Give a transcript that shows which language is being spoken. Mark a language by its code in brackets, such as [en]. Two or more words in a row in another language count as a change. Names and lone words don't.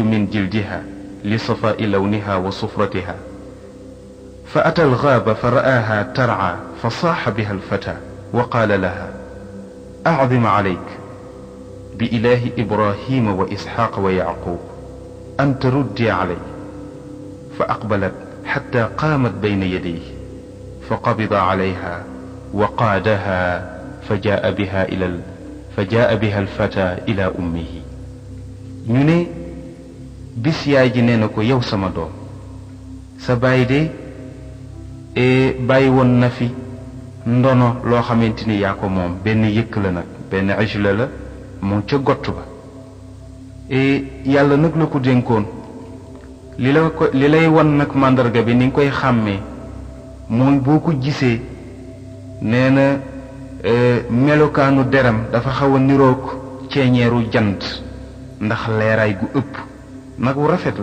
[ar] من جلدها لصفاء لونها وصفرتها فأتى الغابة فرآها ترعى فصاح بها الفتى وقال لها أعظم عليك بإله إبراهيم وإسحاق ويعقوب أن تردي علي فأقبلت حتى قامت بين يديه فقبض عليها وقادها فجاء بها الفتى إلى أمه [wo] ñu ne bis yaay ji nee na ko yow sama doom sa baay de bàyyi woon na fi ndono loo xamante ni yaa ko moom benn yëkk la nag benn ajla la moom ca gott ba yàlla nag la ko dénkoon li lay wan nag màndarga bi ni nga koy xàmmee mooy boo ko gisee nee na melokaanu deram dafa xaw a niroog ceeñeeru jant ndax leeraay gu ëpp nag wu rafet